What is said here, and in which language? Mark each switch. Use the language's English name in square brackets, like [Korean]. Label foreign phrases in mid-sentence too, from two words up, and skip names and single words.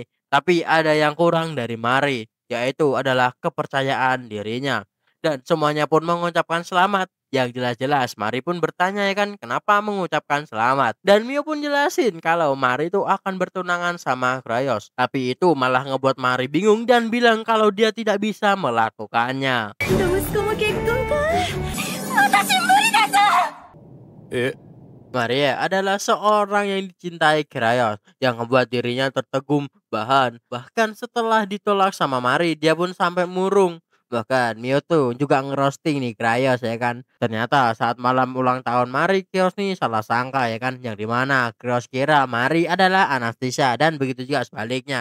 [Indonesian] Tapi ada yang kurang dari Mari, yaitu adalah kepercayaan dirinya. Dan semuanya pun mengucapkan selamat. Yang jelas-jelas Mari pun bertanya ya kan kenapa mengucapkan selamat. Dan Mio pun jelasin kalau Mari itu akan bertunangan sama Krios. Tapi itu malah ngebuat Mari bingung dan bilang kalau dia tidak bisa melakukannya. [Japanese] 息子も結婚か私無理だぞえ、 [Indonesian] Maria adalah seorang yang dicintai Krios yang membuat dirinya tertegum bahkan setelah ditolak sama Mari dia pun sampai murung. Bahkan Mio tuh juga ngerosting nih Krios ya kan. Ternyata saat malam ulang tahun Mari, Krios nih salah sangka ya kan, yang dimana Krios kira Mari adalah Anastasia dan begitu juga sebaliknya.